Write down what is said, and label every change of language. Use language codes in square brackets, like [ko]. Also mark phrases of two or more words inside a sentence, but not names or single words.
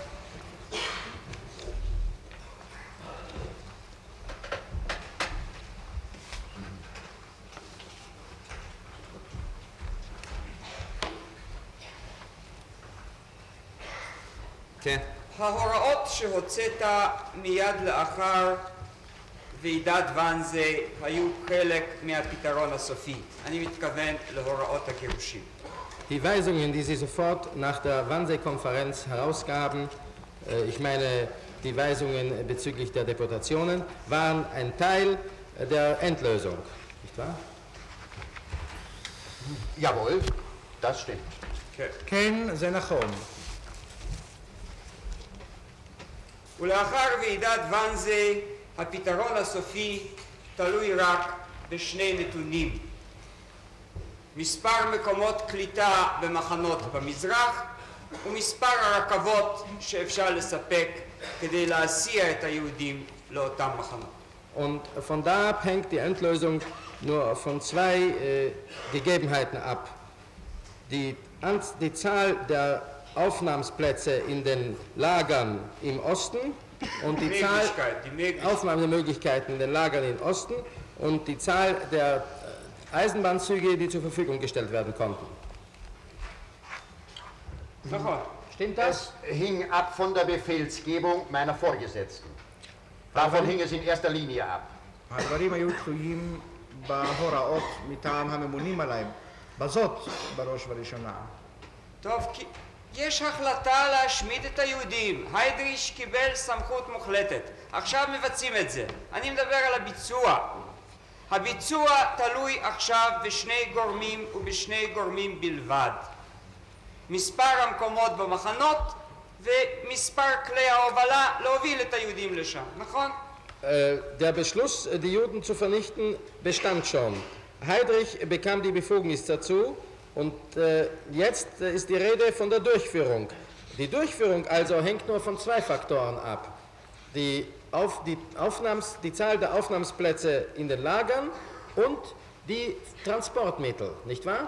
[he] כן. ההוראות שהוצאת מיד לאחר ועידת ואנזה היו חלק מהפתרון הסופי. אני מתכוון להוראות הגירושים. [de] Die Weisungen, die Sie sofort nach der Wannsee-Konferenz herausgaben, ich meine die Weisungen bezüglich der Deportationen, waren ein Teil der Endlösung, nicht wahr? Jawohl, das stimmt. [he] כן, זה נכון. ולאחר ועידת ואנזה הפתרון הסופי תלוי רק בשני נתונים: מספר מקומות קליטה במחנות במזרח ומספר הרכבות שאפשר לספק כדי להסיע את היהודים לאותם מחנות. [de] Und von da ab hängt die Endlösung nur von zwei Gegebenheiten ab. Die Zahl der Aufnahmeplätze in den Lagern im Osten und die Zahl Aufnahmemöglichkeiten in den Lagern im Osten und die Zahl der Eisenbahnzüge, die zur Verfügung gestellt werden konnten. Stimmt das? Es hing ab von der Befehlsgebung meiner Vorgesetzten. Davon hing es in erster Linie ab. [he] הדברים היו תלויים בהוראות מטעם הממונים עליהם. בזאת בראש ובראשונה. טוב, כי יש החלטה להשמיד את היהודים. היידריש קיבל סמכות מוחלטת. עכשיו מבצעים את זה. אני מדבר על הביצוע. הביצוע תלוי עכשיו בשני גורמים ובשני גורמים בלבד. מספר המקומות במחנות ומספר כלי ההובלה להוביל את היהודים לשם, נכון? [de] Der Beschluss, die Juden zu vernichten, bestand schon. Heydrich bekam die Befugnis dazu und jetzt ist die Rede von der Durchführung. Die Durchführung also hängt nur von zwei Faktoren ab. Die Zahl der Aufnahmeplätze in den Lagern und die Transportmittel, nicht wahr?